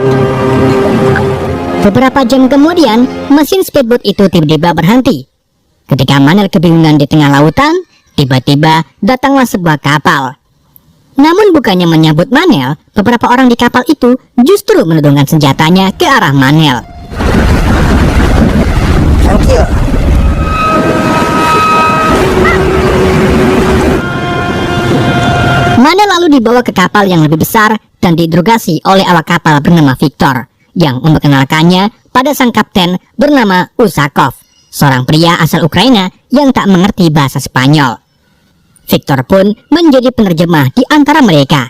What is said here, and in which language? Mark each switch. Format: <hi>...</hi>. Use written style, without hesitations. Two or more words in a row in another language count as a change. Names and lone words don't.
<id>Beberapa jam kemudian, mesin speedboat itu tiba-tiba berhenti. Ketika Manel kebingungan di tengah lautan, tiba-tiba datanglah sebuah kapal. Namun bukannya menyambut Manel, beberapa orang di kapal itu justru menodongkan senjatanya ke arah Manel. Tranquilo. Manel lalu dibawa ke kapal yang lebih besar dan diinterogasi oleh awak kapal bernama Victor, yang memperkenalkannya pada sang kapten bernama Usakov, seorang pria asal Ukraina yang tak mengerti bahasa Spanyol. Victor pun menjadi penerjemah di antara mereka.</id>